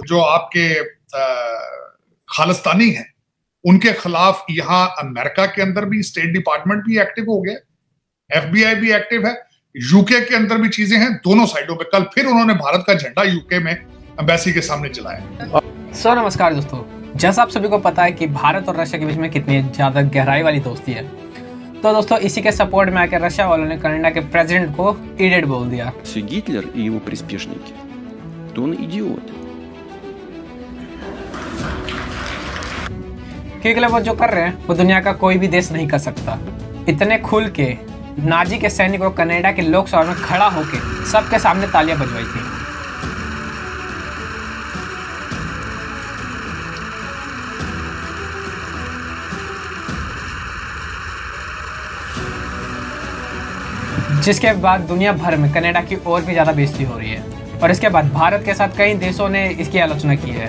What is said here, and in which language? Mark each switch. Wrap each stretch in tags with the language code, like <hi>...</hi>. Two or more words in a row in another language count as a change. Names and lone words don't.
<hi>जो आपके खालिस्तानी हैं उनके खिलाफ यहाँ अमेरिका के अंदर भी स्टेट डिपार्टमेंट भी एक्टिव हो गया, FBI भी एक्टिव है, यूके के अंदर भी चीजें हैं, दोनों साइडों पे। कल फिर उन्होंने भारत का झंडा यूके में एम्बेसी के सामने जलाया। नमस्कार दोस्तों, जैसा आप सभी को पता है कि भारत और रशिया के बीच में कितनी ज्यादा गहराई वाली दोस्ती है, तो दोस्तों इसी के सपोर्ट में आकर रशिया वालों ने कनाडा के प्रेसिडेंट को इडियट बोल दिया।</hi> <ru>Гитлер и его приспешники, то он идиот.</ru> <hi>क्योंकि वो जो कर रहे हैं वो दुनिया का कोई भी देश नहीं कर सकता। इतने खुल के नाजी के सैनिकों कनाडा के लोकसभा में खड़ा होकर सबके सामने तालियां बजवाई थी। जिसके बाद दुनिया भर में कनाडा की और भी ज्यादा बेइज्जती हो रही है, और इसके बाद भारत के साथ कई देशों ने इसकी आलोचना की है।</hi>